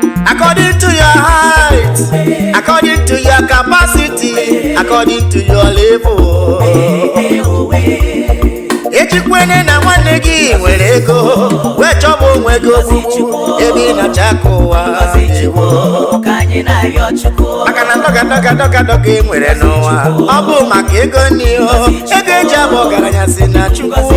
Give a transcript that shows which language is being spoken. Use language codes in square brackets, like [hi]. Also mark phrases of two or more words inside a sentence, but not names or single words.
[en] According to your height, according to your capacity, according to your level. [ig] Ejikwene na nwanne gị nwere ego, wee chọba onwe gị ogbugbu, ebe ị na-acha ka ụwa. Maka na dọga, dọga, dọga, dọga ị nwere n'ụwa, ọ bụ maka ego nni o. Ego eji abụ ọgaranya si na Chukwu.